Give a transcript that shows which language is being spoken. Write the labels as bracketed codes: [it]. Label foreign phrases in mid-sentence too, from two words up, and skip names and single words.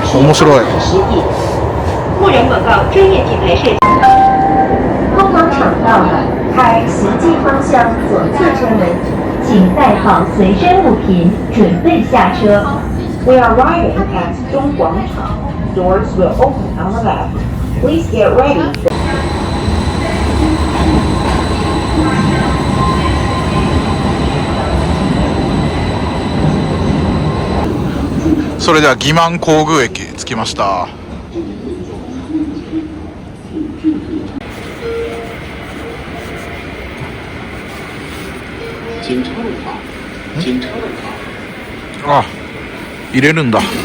[ja] 面白い。 [zh] 牧人广告专业品牌设计。通往场到了，开行进方向左侧车门，请带好随身物品，准备下车。 [en] We are arriving at [zh] 中广场. [en] Doors will open on the left. Please get ready. [ja] それでは欺瞞皇宮駅着きました。あ、入れるんだ。